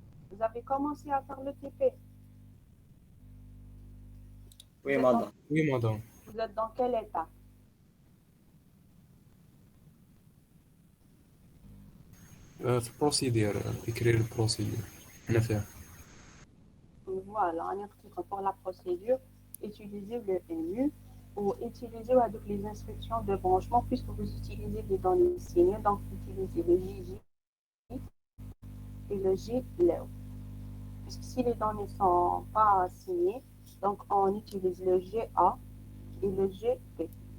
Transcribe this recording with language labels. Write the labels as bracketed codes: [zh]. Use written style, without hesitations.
[fr] Vous avez commencé à faire le TP? Oui, madame. Oui, madame. Vous êtes dans quel état? [ar] في البروسيدير [fr] écrire [ar] البروسيدير أنا فاهم. [fr] Voilà, on explique pour la procédure, utilisez le MU ou utilisez les instructions de branchement puisque vous utilisez des données signées, donc utilisez le JJ et le JLEO. Puisque si les données ne sont pas signées, donc on utilise le GA et le GP.